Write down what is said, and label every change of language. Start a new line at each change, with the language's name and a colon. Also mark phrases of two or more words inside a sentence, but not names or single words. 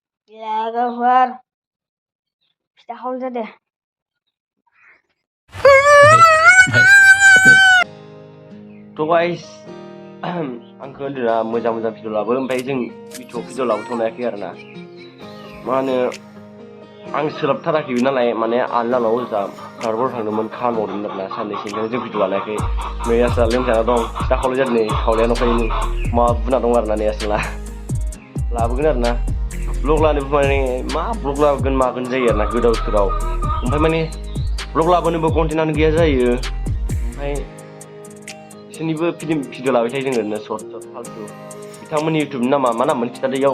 Indonesian: Ya Gafar, kita hold deh.
English: To guys,
Bodo: आंखौ होनदोंना मोजां भिडिअ लाबो ओमफ्राय जों भिडिअ लाबोथ'नो हायाखै आरोना मा होनो आं सोलाबथाराखैबो नालाय माने आलदानाव ओजा कारबार थांदोंमोन खामानियावदोंमोन आरोना साननैसो ओंखायनो जों भिडिअ लानायाखै नै आसोला लोमजाना दं फिथा खावलाय जादों नै खावलाया नंखायनो मा बुना दं आरोना नै आसोला लाबोगोन आरोना ब्लग लानोबो माने मा ब्लग लाबोगोन मागोन जायो आरोना गोदाव सोराव ओमफ्राय माने ब्लग लाबोनोबो कन्टेन्टआनो गैया जायो ओमफ्राय बिसोरनिबो भिडिअ लाबाय थायो जों ओरैनो सर्ट फालतु बिथांमोननि इउटुबनि नामा मा नाममोन खिथादो इयाव